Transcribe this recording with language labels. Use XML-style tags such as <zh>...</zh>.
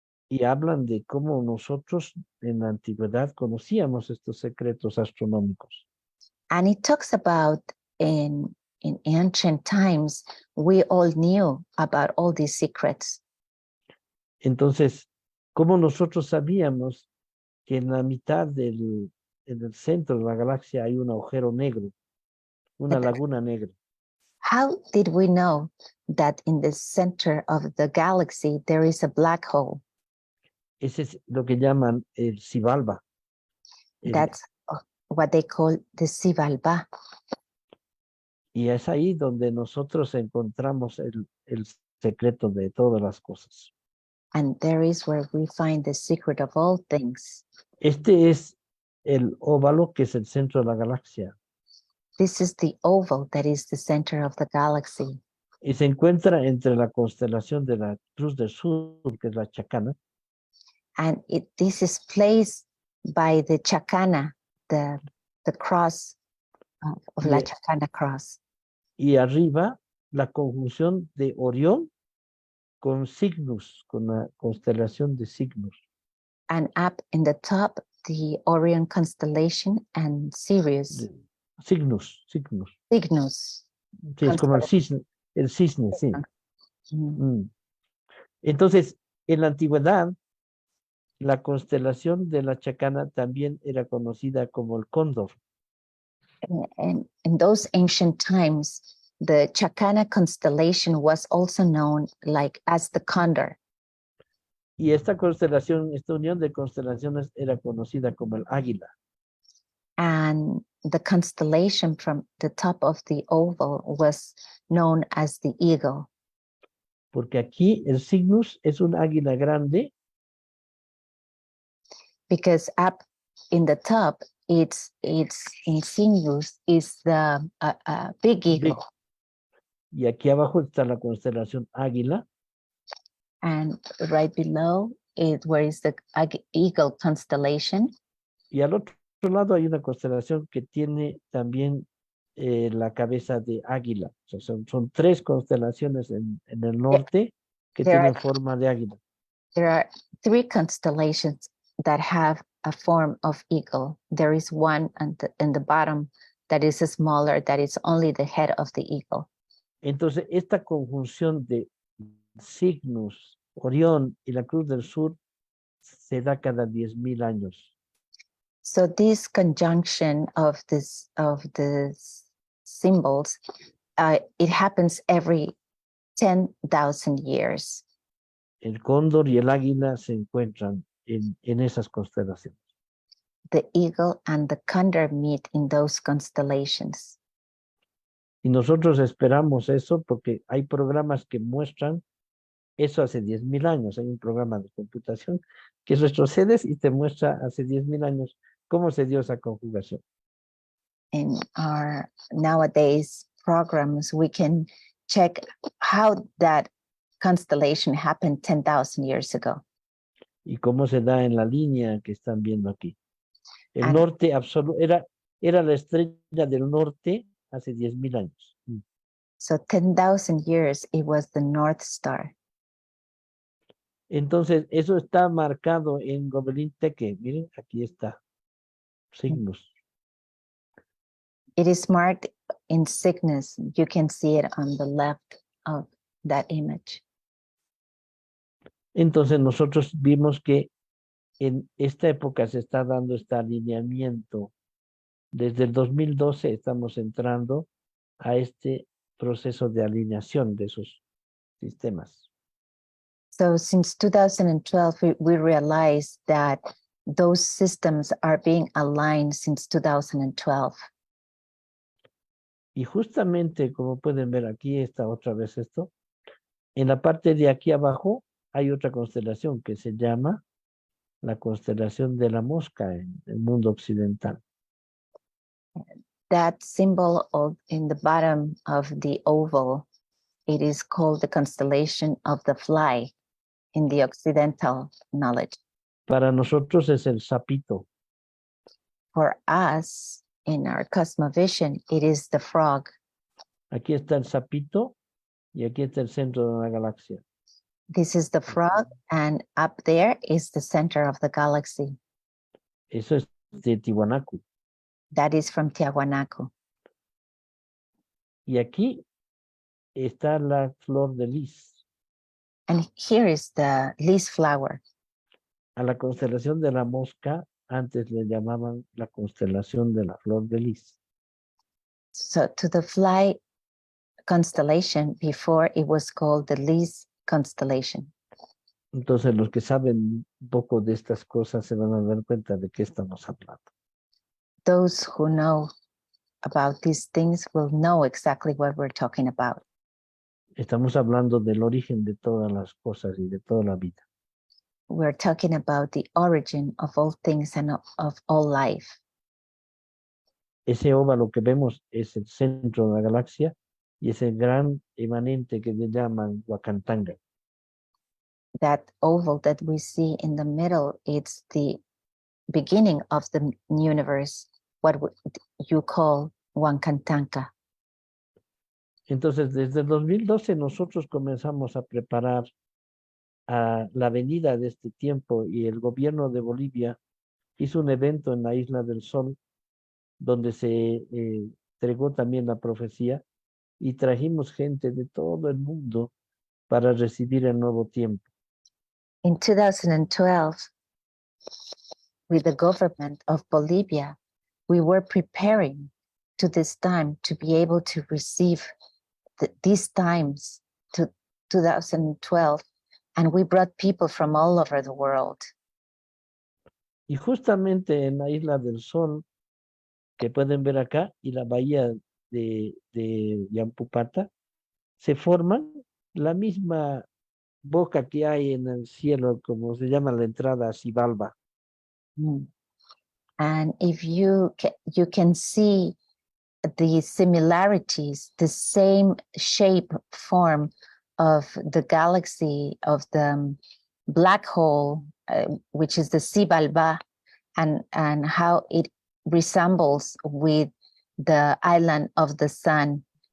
<es>Y hablan de cómo nosotros en la antigüedad conocíamos estos secretos astronómicos.</es> <en>And it talks about in ancient times, we all knew about all these secrets.</en> <es>Entonces, ¿cómo nosotros sabíamos que en la mitad del en el centro de la galaxia hay un agujero negro, una laguna negra.</es> <en>How did we know that in the center of the galaxy there is a black hole?</en> <es>Ese es lo que llaman el Xibalba.</es> <en>That's what they call the Xibalba.</en> <es>Y es ahí donde nosotros encontramos el secreto de todas las cosas.</es> <en>And there is where we find the secret of all things.</en> <es>Este es el óvalo que es el centro de la galaxia.</es> <en>This is the oval that is the center of the galaxy.</en> <es>Y se encuentra entre la constelación de la Cruz del Sur, que es la Chacana,</es> <en>And this is placed by the Chacana, the cross of La Yeah. Chacana cross.</en> <es>y arriba la conjunción de Orión con Cygnus, con la constelación de Cygnus.</es> <en>And up in the top, the Orion constellation and Sirius, Cygnus. Cygnus.</en> <es>Sí, es como el cisne, sí. Mm. Entonces, en la antigüedad, la constelación de la Chacana también era conocida como el Cóndor.</es> <en>And in those ancient times, the Chacana constellation was also known like as the Condor.</en> <es>Y esta constelación, esta unión de constelaciones era conocida como el Águila.</es> <en>And the constellation from the top of the oval was known as the Eagle.</en> <es>Porque aquí el Cygnus es un águila grande</es> <en>Because up in the top, it's in Sirius is the big eagle,</en> <es>y aquí abajo está la constelación Águila.</es> <en>and right below it where is the eagle constellation,</en> <es>Y al otro lado hay una constelación que tiene también la cabeza de águila. O sea, son tres constelaciones en el norte que</es> <en>There</en> <es>tienen</es> <en>are-</en> <es>forma de águila.</es> <en>there are three constellations that have a form of eagle. There is one in the bottom that is smaller, that is only the head of the eagle.</en> <es>Entonces, esta conjunción de Cygnus, Orión y la Cruz del Sur se da cada 10,000 años.</es> <en>So this conjunction of the symbols, it happens every 10,000 years.</en> <es>El cóndor y el águila se encuentran en esas constelaciones.</es> <en>The eagle and the condor meet in those constellations.</en> <es>Y nosotros esperamos eso porque hay programas que muestran eso hace 10,000 años. Hay un programa de computación que retrocedes y te muestra hace 10,000 años cómo se dio esa conjugación.</es> <en>In our nowadays programs, we can check how that constellation happened 10,000 years ago.</en> <es>Y cómo se da en la línea que están viendo aquí. El</es> <en>And-</en> <es>norte absoluto era la estrella del norte hace 10,000 años.</es> <en>So 10,000 years, it was the North Star.</en> <es>Entonces, eso está marcado en Gobelín Teque. Miren, aquí está. Signos.</es> <en>It is marked in Cygnus. You can see it on the left of that image.</en> <es>Entonces, nosotros vimos que en esta época se está dando este alineamiento. Desde el 2012 estamos entrando a este proceso de alineación de esos sistemas.</es> <en>So since 2012, we realized that those systems are being aligned since 2012.</en> <es>Y justamente, como pueden ver aquí, está otra vez esto. En la parte de aquí abajo hay otra constelación que se llama la constelación de la mosca en el mundo occidental.</es> <en>That symbol in the bottom of the oval, it is called the constellation of the fly in the Occidental knowledge.</en> <es>Para nosotros es el sapito.</es> <en>For us, in our cosmovision, it is the frog.</en> <es>Aquí está el sapito y aquí está el centro de la galaxia.</es> <en>This is the frog, and up there is the center of the galaxy.</en> <es>Eso es de Tiwanaku.</es> <en>That is from Tiahuanaco.</en> <es>Y aquí está la flor de lis.</es> <en>And here is the lis flower.</en> <es>A la constelación de la mosca antes le llamaban la constelación de la flor de lis.</es> <en>So to the fly constellation, before it was called the Lis constellation.</en> <es>Entonces los que saben un poco de estas cosas se van a dar cuenta de qué estamos hablando.</es> <en>Those who know about these things will know exactly what we're talking about.</en> <es>Estamos hablando del origen de todas las cosas y de toda la vida.</es> <en>We're talking about the origin of all things and of all life.</en> <es>Ese óvalo que vemos es el centro de la galaxia y es el gran emanente que le llaman Huacantanga.</es> <en>That oval that we see in the middle, it's the beginning of the universe, what you call Huancantanca.</en> <es>Entonces, desde el 2012 nosotros comenzamos a preparar a la venida de este tiempo y el gobierno de Bolivia hizo un evento en la Isla del Sol donde se entregó también la profecía y trajimos gente de todo el mundo para recibir el nuevo tiempo.</es> <en>In 2012, with the government of Bolivia, we were preparing to this time to be able to receive these times to 2012, and we brought people from all over the world.</en> <es>Y justamente en la Isla del Sol, que pueden ver acá, y la bahía de Yampupata, se forman la misma boca que hay en el cielo, como se llama la entrada a Xibalba.</es> <en>And if you can see the similarities, the same shape, form of the galaxy, of the black hole, which is the Xibalba, and how it resembles with the island of the sun.</en>